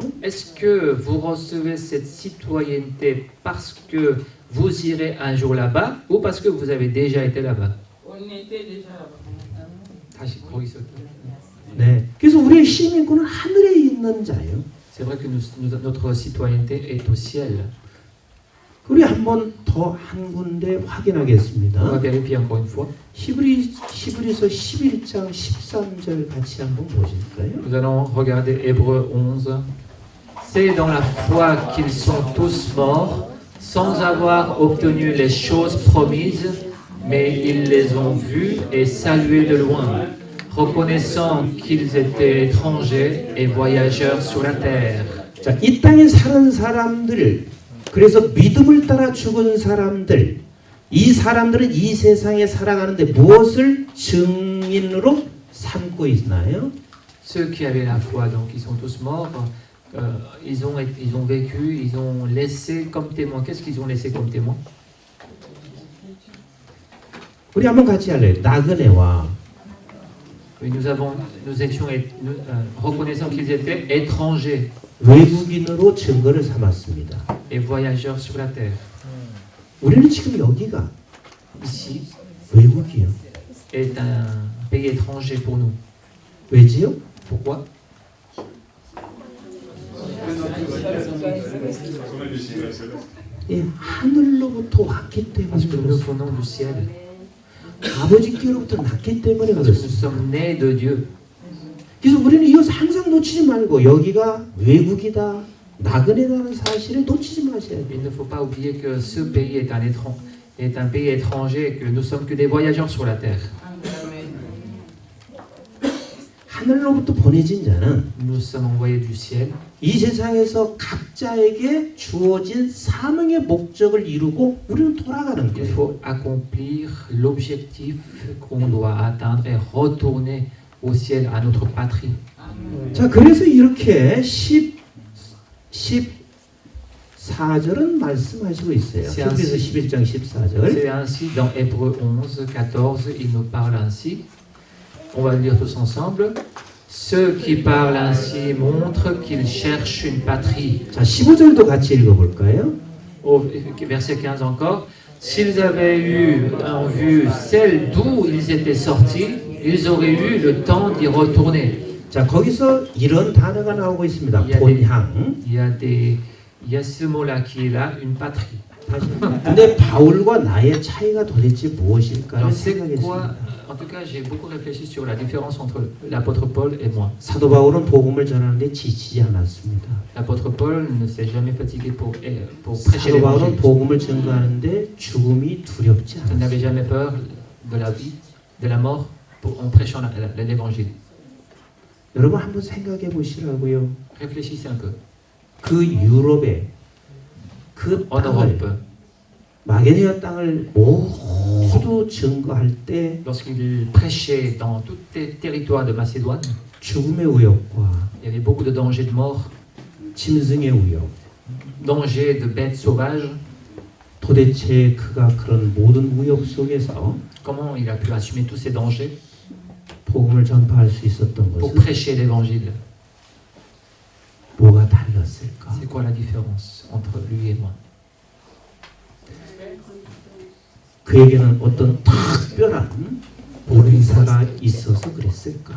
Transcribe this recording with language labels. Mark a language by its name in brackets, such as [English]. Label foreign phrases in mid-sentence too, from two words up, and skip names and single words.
[French] Est-ce que vous recevez cette citoyenneté parce que vous irez un jour là-bas ou parce que vous avez déjà été là-bas? On était déjà là-bas. [Korean] 다시 거기서. 네. 그래서 우리의 시민권은 하늘에 있는 자예요. [French] C'est vrai que notre citoyenneté est au ciel. [Korean] 우리 한 번 더 한 군데 [French] On va [Korean] 확인하겠습니다. [French] vérifier encore une fois. [Korean] 히브리서 11장 13절 같이 한번 보실까요? [French] Nous allons regarder Hébreux 11. C'est dans la foi qu'ils sont tous morts, sans avoir obtenu les choses promises, mais ils les ont vues et saluées de loin, reconnaissant qu'ils étaient étrangers et voyageurs sur la terre. [Korean] 자, 이 땅에 사는 사람들, 그래서 믿음을 따라 죽은 사람들, 이 사람들은 이 세상에 살아가는데 무엇을 증인으로 삼고 있나요? [French] Ceux qui avaient la foi, donc ils sont tous morts, ils ont vécu, ils ont laissé comme témoin. Qu'est-ce qu'ils ont laissé comme témoin? [Korean] 우리 한번 같이 할래요. 나그네와 [French] Oui, nous étions reconnaissant qu'ils étaient étrangers [Korean] 외국인으로 증거를 삼았습니다. [French] et voyageurs sur la terre. [Korean] 우리는 지금 여기가 [French] Ici [Korean] 외국이요. [French] est un pays étranger pour nous. [Korean] 왜지요? [French] Pourquoi? [Korean] 예, 하늘로부터 왔기 [French] Parce que [Korean] 때문에 [French] nous [Korean] 그렇습니다. [French] venons du ciel. [Korean] 아버지께로부터 났기 때문에 [French] Parce que nous [Korean] 그렇습니다. [French] sommes nés de Dieu. [Korean] 그래서 우리는 이것을 항상 놓치지 말고 여기가 외국이다, 나그네라는 사실을 놓치지 마셔야 돼요. [French] Il ne faut pas oublier que ce pays est un pays étranger et que nous sommes que des voyageurs sur la terre. [Korean] 하늘로부터 보내진 자는 [French] Nous sommes envoyés du ciel [Korean] 이 세상에서 각자에게 주어진 사명의 목적을 이루고 우리는 돌아가는 [French] Il [Korean] 거예요. [French] faut accomplir l'objectif qu'on doit atteindre et retourner au ciel, à notre patrie. [Korean] 자, 그래서 이렇게 14절은 말씀하시고 있어요. 히브리서 11장 14절. [French] C'est ainsi dans Hébreux 11, 14, il nous parle ainsi. On va le lire tous ensemble. Ceux qui parlent ainsi montrent qu'ils cherchent une patrie. [Korean] 자, 15절도 같이 읽어볼까요? [French] Au verset 15 encore. S'ils avaient eu en vue celle d'où ils étaient sortis, ils auraient eu le temps d'y retourner. [Korean] 자, 거기서 이런 단어가 나오고 있습니다. 예, 네. 본향. [French] Il y a ce mot-là qui est là, une patrie. [Korean] 근데 바울과 나의 차이가 도대체 무엇일까를 [French] Alors c'est quoi? [Korean] 생각했습니다. [French] En tout cas, j'ai beaucoup réfléchi sur la différence entre l'apôtre Paul et moi. [Korean] 사도 바울은 복음을 전하는데 지치지 않았습니다. [French] L'apôtre Paul ne s'est jamais fatigué pour prêcher [Korean] 사도 바울은 [French] l'évangile. [Korean] 복음을 전가하는데 죽음이 두렵지 [French] Il n'avait [Korean] 않았습니다. [French] jamais peur de la vie, de la mort, en prêchant l'évangile. [Korean] 여러분 한번 생각해 보시라고요. [French] Réfléchissez un peu. [Korean] 그 유럽에 그 [French] En [Korean] 땅을 [French] Europe, [Korean] 마게도냐 땅을 모두 증거할 때 [French] lorsqu'il prêchait dans tous les territoires de Macédoine, [Korean] 죽음의 위협과 [French] il y avait beaucoup de dangers de mort, [Korean] 짐승의 위협, [French] dangers de bêtes sauvages. [Korean] 도대체 그가 그런 모든 위협 속에서 [French] Comment il a pu assumer tous ces dangers [Korean] 복음을 전파할 수 있었던 [French] pour [Korean] 것은 [French] prêcher l'évangile? [Korean] 뭐가 달랐을까? [French] C'est quoi la différence entre lui et moi? [Korean] 그에게는 어떤 특별한 보리사가 있어서 그랬을까?